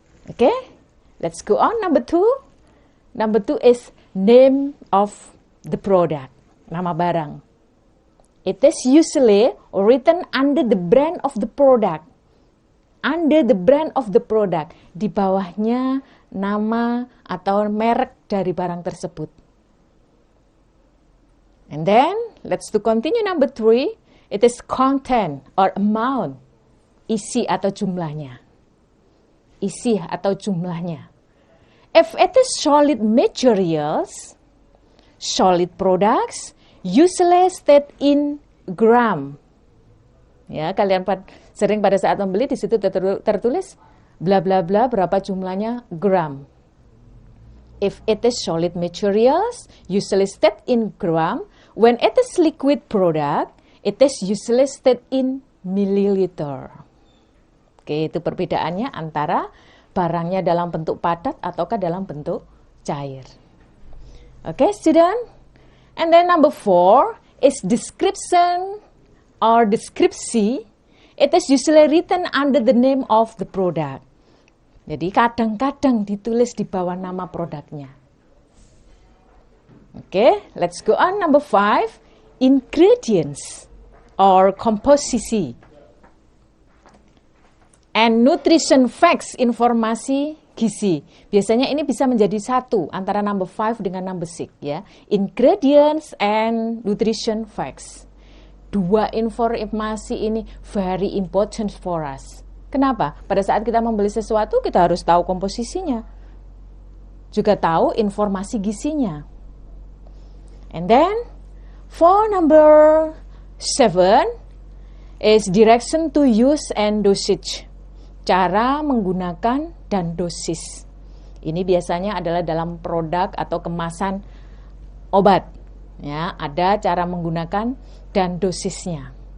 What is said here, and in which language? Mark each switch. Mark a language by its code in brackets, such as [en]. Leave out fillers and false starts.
[en] Okay, let's go on. Number 2. Number 2 is name of the product. [id] Nama barang. [en] It is usually written under the brand of the product. Under the brand of the product. [id] Di bawahnya nama atau merek dari barang tersebut. [en] And then, let's to continue number 3. It is content or amount. [id] Isi atau jumlahnya. Isi atau jumlahnya. [en] If it is solid materials, solid products, usually state in gram. [id] Ya, kalian sering pada saat membeli di situ tertulis bla bla bla berapa jumlahnya gram. [en] If it is solid materials, usually state in gram. When it is liquid product, it is usually state in milliliter. [id] Oke, itu perbedaannya antara barangnya dalam bentuk padat ataukah dalam bentuk cair. [en] Oke, student. And then number 4 is description or deskripsi. It is usually written under the name of the product. [id] Jadi kadang-kadang ditulis di bawah nama produknya. [en] Oke, let's go on. Number 5, ingredients or komposisi. And nutrition facts, [id] informasi gizi. Biasanya ini bisa menjadi satu antara [en] number 5 [id] dengan [en] number 6 [id] ya. [en] Ingredients and nutrition facts. [id] Dua informasi ini [en] very important for us. [id] Kenapa? Pada saat kita membeli sesuatu, kita harus tahu komposisinya. Juga tahu informasi gizinya. [en] And then, for number 7 is direction to use and dosage. [id] Cara menggunakan dan dosis. Ini biasanya adalah dalam produk atau kemasan obat. Ya, ada cara menggunakan dan dosisnya.